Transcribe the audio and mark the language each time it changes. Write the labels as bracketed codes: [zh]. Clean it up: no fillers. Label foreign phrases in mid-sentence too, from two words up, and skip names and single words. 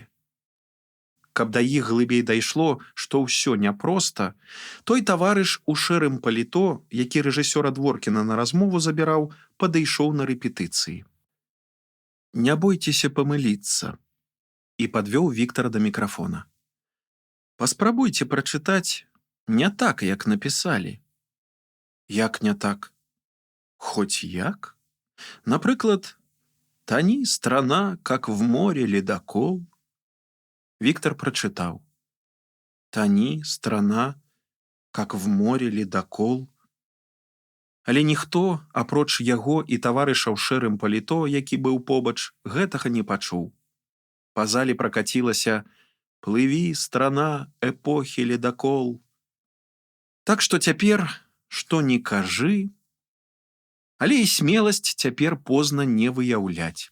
[be] Каб да іх глыбей дайшло, што ўсё няпроста, той таварыш у шэрым паліто, які рэжысёра Дворкіна на размову забіраў, падышоў на рэпетыцыі. Не бойцеся памыліцца, і падвёў Віктара да мікрафона. Паспрабуйце прачытаць не так, як напісалі. Як не так? Хоць як? Напрыклад, [ru] «Тони, страна, как в море ледокол». [be] Віктор прачытаў. [ru] «Тони, страна, как в море ледокол». [be] Але ніхто, апроч яго і таварыша ў шэрым паліто, які быў побач, гэтага не пачуў. Па зале пракацілася «Плыві, страна, эпохі ледокол». Так што цяпер, што не кажы, але і смеласць цяпер позна не выяўляць.